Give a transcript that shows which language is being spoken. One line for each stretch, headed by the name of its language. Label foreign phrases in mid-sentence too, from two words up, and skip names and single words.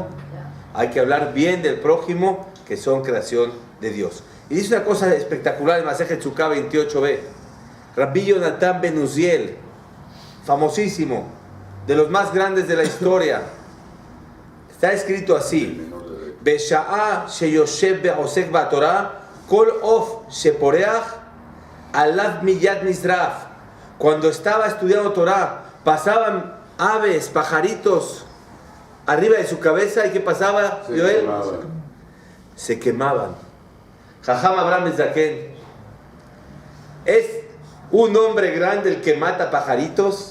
Spanish: Hay que hablar bien del prójimo, que son creación de Dios. Y dice una cosa espectacular en Masejet Sukkah 28b. Rabbi Yonatan ben Uziel, famosísimo, de los más grandes de la historia. Está escrito así:
Hebrew: בשעה שיושב ועוסק בתורה, כל עוף שפורח עליו מיד נשרף.
Spanish: Cuando estaba estudiando Torah, pasaban aves, pajaritos arriba de su cabeza. ¿Y qué pasaba, Joel? Se quemaban. Jajam Abraham Zaken, ¿es un hombre grande el que mata pajaritos?